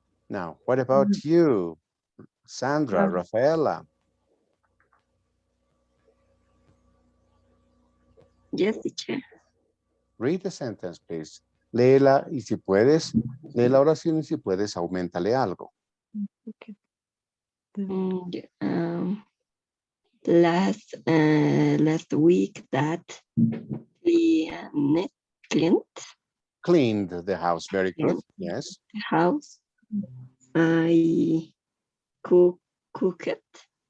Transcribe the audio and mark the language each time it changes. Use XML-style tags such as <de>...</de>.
<en>Now, what about you, Sandra, Rafaela? Yes, teacher. Read the sentence, please.</en> <es>Léela y si puedes, lee la oración y si puedes, aumentale algo.</es> <en>Okay. Yeah, last week that cleaned Cleaned the house. Very good. Yeah. Yes. the house. I cooked.</en>